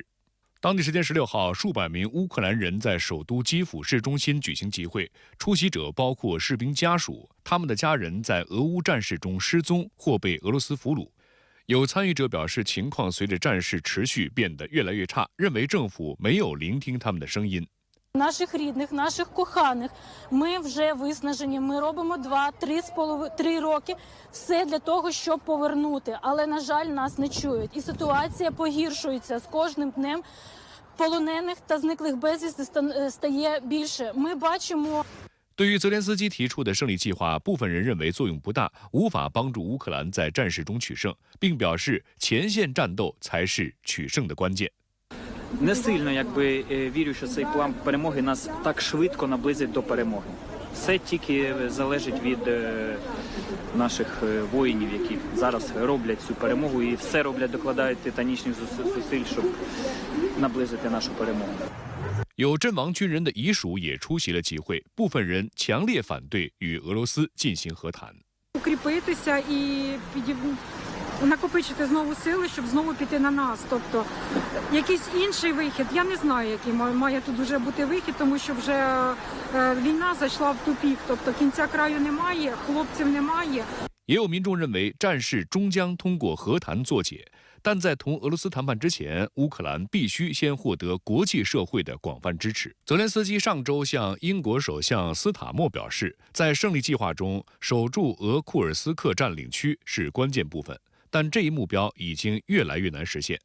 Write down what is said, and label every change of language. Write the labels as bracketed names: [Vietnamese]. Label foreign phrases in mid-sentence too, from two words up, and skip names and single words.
[Chinese] 当地时间16号，数百名乌克兰人在首都基辅市中心举行集会，出席者包括士兵家属，他们的家人在俄乌战事中失踪或被俄罗斯俘虏。有参与者表示，情况随着战事持续变得越来越差，认为政府没有聆听他们的声音。 [Ukrainian] Наших рідних, наших коханих, ми вже виснажені, ми робимо 2-3 роки все для того, щоб повернути, але, на жаль, нас не чують. І ситуація погіршується з кожним днем. Полонених та зниклих безвісти стає більше. Ми бачимо. [Chinese] 对于泽连斯基提出的胜利计划，部分人认为作用不大，无法帮助乌克兰在战事中取胜，并表示前线战斗才是取胜的关键。 [Ukrainian] Не сильно, вірю, що цей план перемоги нас так швидко наблизить до перемоги. Все тільки залежить від наших воїнів, які зараз роблять цю перемогу і все роблять, докладають титанічних зусиль, щоб наблизити нашу перемогу. [Chinese] 有阵亡军人的遗属也出席了集会，部分人强烈反对与俄罗斯进行和谈。 [Ukrainian] Укріпитися і накопичити знову сили, щоб знову піти на нас. Тобто якийсь інший вихід. Я не знаю, який має тут вже бути вихід, тому що вже війна зайшла в тупік. Тобто кінця краю немає, хлопців немає. [Chinese] 也有民众认为战事终将通过和谈作解，但在同俄罗斯谈判之前，乌克兰必须先获得国际社会的广泛支持。泽连斯基上周向英国首相斯塔默表示，在胜利计划中，守住俄库尔斯克占领区是关键部分，但这一目标已经越来越难实现。